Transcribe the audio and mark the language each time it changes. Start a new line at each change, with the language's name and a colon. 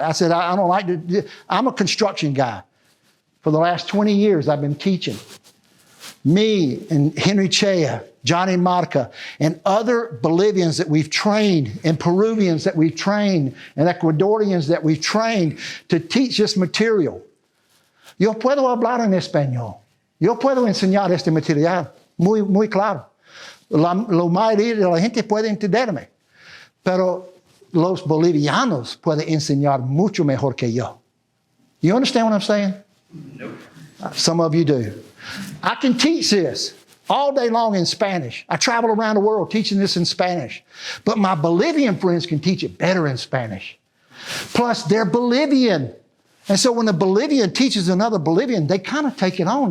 English: I said, I don't like to, I'm a construction guy. For the last 20 years, I've been teaching. Me and Henry Chea, Johnny Marca, and other Bolivians that we've trained, and Peruvians that we've trained, and Ecuadorians that we've trained to teach this material.
Spanish: Yo puedo hablar en español. Yo puedo enseñar este material muy claro. La mayoría de la gente puede entenderme. Pero los bolivianos pueden enseñar mucho mejor que yo.
English: You understand what I'm saying? Nope. Some of you do. I can teach this all day long in Spanish. I travel around the world teaching this in Spanish. But my Bolivian friends can teach it better in Spanish. Plus, they're Bolivian. And so when a Bolivian teaches another Bolivian, they kind of take it on.